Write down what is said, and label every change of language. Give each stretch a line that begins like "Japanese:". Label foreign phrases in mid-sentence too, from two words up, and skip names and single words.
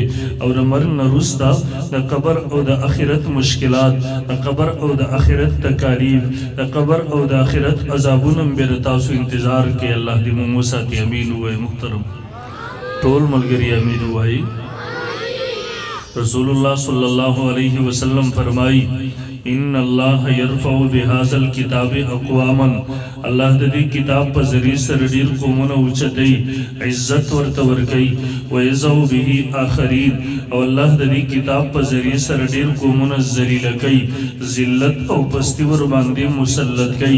Pashto: او د مرګ نه وروسته د قبر او د آخرت مشکلات، د قبر او د آخرت تکالیف، د قبر او د آخرت عذابونه بیا تاسو انتظار کوي. الله دې مو وساتي. امین ووایي. محترم ټول ملګري امین ووایي.
Arabic: رسول الله صلی الله علیه وسلم فرمائی: ان اللہ یرفع بهذا الكتاب اقواما.
Pashto: اللہ د دې کتاب په ذریعه سره ډیر قومونه اوچتوي، عزت ورته ورکوي.
Arabic: ویزع به آخرین.
Pashto: او الله د دې کتاب په ذریعه سره ډیر قومونه ذلیله کوي، ذلت او پستی ور باندې مسلط کوي.